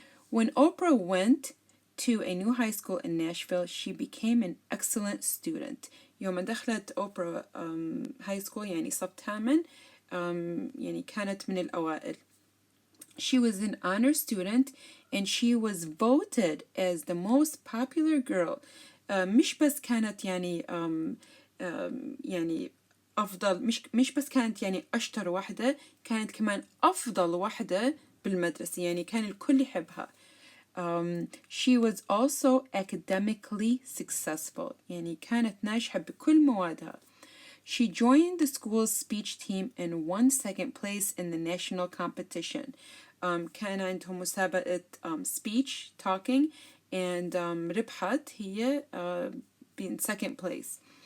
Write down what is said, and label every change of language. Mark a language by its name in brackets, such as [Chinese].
[English] When Oprah went to a new high school in Nashville, she became an excellent student. [Arabic] يوم دخلت [English] Oprah high school [Arabic] يعني صف 8 يعني كانت من الأوائل. [English] She was an honor student and she was voted as the most popular girl. [Arabic] مش بس كانت يعني يعني أفضل، مش بس كانت يعني أشطر واحدة، كانت كمان أفضل واحدة بالمدرسة، يعني كان الكل يحبها. [English] She was also academically successful، [Arabic] يعني كانت ناجحة بكل موادها. [English] She joined the school's speech team and won second place in the national competition. [Arabic] كان عندهم مسابقة [English] speech talking and [Arabic] ربحت هي [English] being second place.